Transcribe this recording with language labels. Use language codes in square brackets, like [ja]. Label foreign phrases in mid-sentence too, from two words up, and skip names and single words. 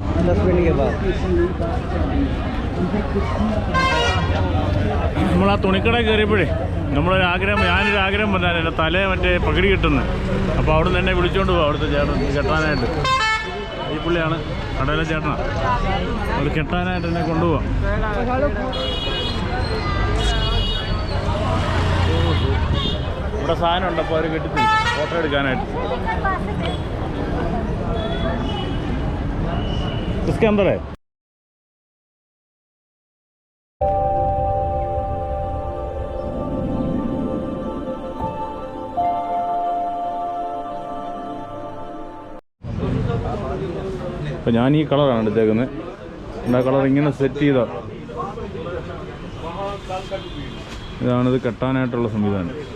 [hi] 10 मिनट के बाद [ml] നമ്മൾ ആ തുണിക്കട കയറിയപ്പോഴേ ഞാനൊരു ആഗ്രഹം പറഞ്ഞാൽ എൻ്റെ തലയെ മറ്റേ പകിടി കിട്ടുന്നത്. അപ്പോൾ അവിടെ നിന്ന് എന്നെ വിളിച്ചുകൊണ്ട് പോകും അവിടുത്തെ ചേട്ടൻ കെട്ടാനായിട്ട്. ഈ പുള്ളിയാണ് കടയിലെ ചേട്ടനാണ്. അവർ കെട്ടാനായിട്ട് എന്നെ കൊണ്ടുപോകാം. ഇവിടെ സാധനം ഉണ്ട്, അപ്പോൾ അവർ കെട്ടിച്ചു ഫോട്ടോ എടുക്കാനായിട്ട്. [hi] इसके अंदर है [ml] അപ്പം ഞാൻ ഈ കളറാണ് എടുത്തേക്കുന്നത്. ആ കളർ ഇങ്ങനെ സെറ്റ് ചെയ്ത ഇതാണിത് കെട്ടാനായിട്ടുള്ള സംവിധാനം.